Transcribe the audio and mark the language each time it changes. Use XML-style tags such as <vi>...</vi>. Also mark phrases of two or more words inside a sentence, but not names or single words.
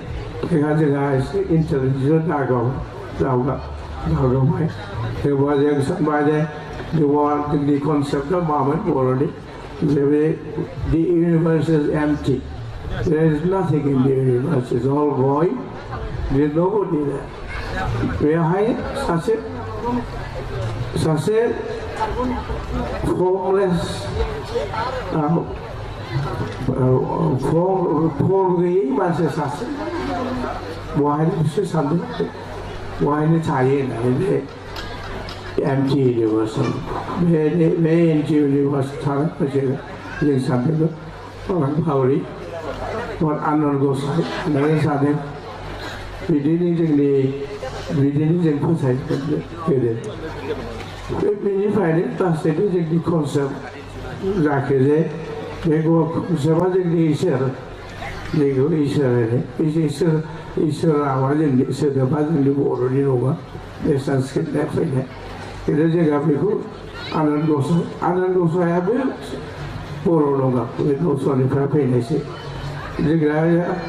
<en>They had the guys intelligent there was somebody the concept of moment already. The universe is empty. There is nothing in the universe. It's all void. There is nobody there.</en> <brx>बेहाय सासे</brx> <en>formless form</en> <brx>गैयै मानसि सासे बहायनो बिसोर सानदों बहायनो थायो होननानै बे</brx> <en>empty universe</en> <brx>बे</brx> <en>empty universe</en> <brx>थानाय मोनसे जों सानदों भावरि आनन्द गसाइ होननानै सानदों बिदिनो जों फोथायबोदों बेनिफ्रायनो लासैनो जोंनि कनसेप्ट जाखो जे बे कनसेप्टआ जोंनि इसोर जोंखौ इसोर होनो इसोरा जोंनि सोदोबा जोंनि बर'नि नङा बे संस्कृतनिफ्राय फैनाय खिन्थु जोंहा बेखौ आनन्द गसाइयाबो बर' नङा बे दस्रानिफ्राय फैनायसो जोंहा</brx>